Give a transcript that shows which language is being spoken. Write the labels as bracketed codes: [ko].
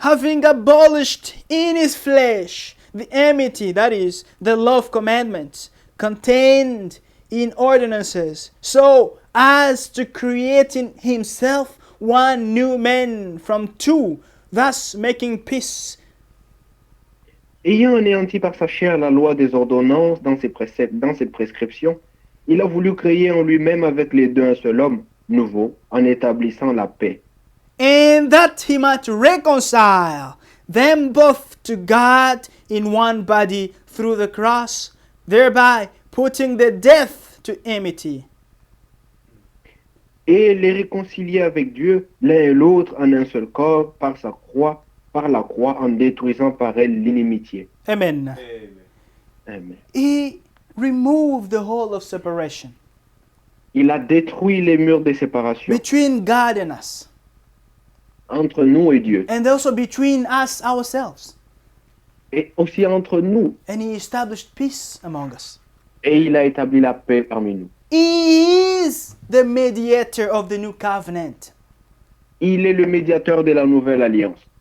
[en] having abolished in his flesh the enmity, that is, the love commandments contained in ordinances, so as to create in himself one new man from two, thus making peace. [fr] Ayant anéanti par sa chair la loi des ordonnances dans ses préceptes, dans ses prescriptions, il a voulu créer en lui-même avec les deux un seul homme nouveau, en établissant la paix. [en] And that he might reconcile them both to God in one body through the cross, thereby putting the death to enmity. [fr] Et les réconcilier avec Dieu, l'un et l'autre en un seul corps, par la croix, en détruisant par elle l'inimitié. [en] Amen. [fr] Amen. [en] He removed the whole of separation [fr] Il a détruit les murs de séparation [en] between God and us, [fr] entre nous et Dieu, [en] and also between us ourselves. [fr] et aussi entre nous. [en] And he established peace among us. [fr] Et il a établi la paix parmi nous. [en] He is the mediator of the new covenant. [fr] Il est le médiateur de la nouvelle alliance.